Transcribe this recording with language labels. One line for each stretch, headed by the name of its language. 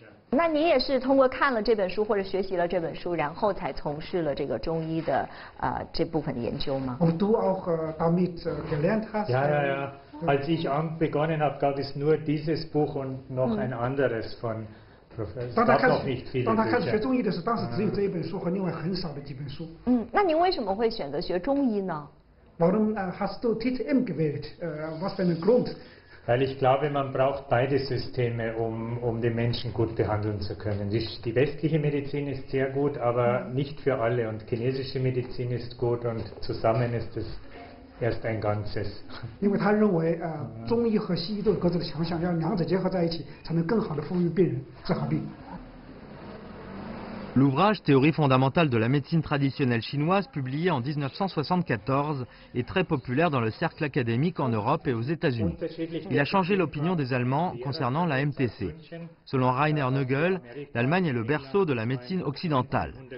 Chinese: 那你也是通过看了这本书或者学习了这本书，然后才从事了这个中医的这部分的研究吗？
German: Und du auch damit gelernt hast? Ja. Als ich begonnen habe, gab es nur dieses Buch und noch ein anderes von.
Chinese: 当他开始学中医的时候，当时只有这一本书和另外很少的几本书。那您为什么会选择学中医呢？
German: Warum hast du TTM gewählt? Was für ein Grund? Weil ich glaube, man braucht beide Systeme, um den Menschen gut behandeln zu können. Die westliche Medizin ist sehr gut, aber nicht für alle. Und chinesische Medizin ist gut und zusammen ist es erst ein Ganzes.
Chinese: 因为他认为中医和西医都有各自的强项，要两者结合在一起，才能更好的服务病人，治好病。
French: L'ouvrage Théorie fondamentale de la médecine traditionnelle chinoise, publié en 1974, est très populaire dans le cercle académique en Europe et aux États-Unis. Il a changé l'opinion des Allemands concernant la MTC. Selon Rainer Nögel, l'Allemagne est le berceau de la médecine occidentale.